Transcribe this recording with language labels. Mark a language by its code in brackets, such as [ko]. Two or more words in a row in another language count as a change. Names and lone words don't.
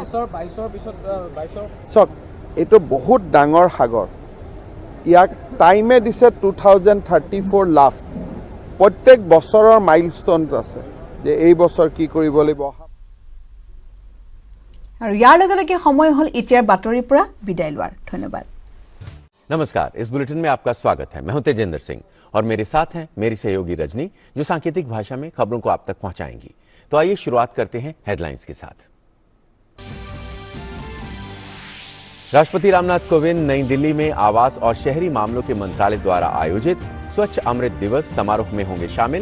[as] চাওক, এইটো বহুত ডাঙৰ সাগৰ। ইয়াক টাইমে দিছে 2034 লাষ্ট। প্ৰত্যেক বছৰৰ মাইলষ্ট'নছ আছে যে এই বছৰ কি কৰিব লাগিব। আৰু ইয়াৰ লগে লগে সময় হ'ল এতিয়াৰ বাতৰিৰ পৰা বিদায় লোৱাৰ। ধন্যবাদ। [hi] नमस्कार, इस बुलेटिन में आपका स्वागत है। मैं हूं तेजेंद्र सिंह और मेरे साथ हैं मेरी सहयोगी रजनी, जो सांकेतिक भाषा में खबरों को आप तक पहुंचाएंगी। तो आइए शुरुआत करते हैं हेडलाइंस के साथ। राष्ट्रपति रामनाथ कोविंद नई दिल्ली में आवास और शहरी मामलों के मंत्रालय द्वारा आयोजित स्वच्छ अमृत दिवस समारोह में होंगे शामिल।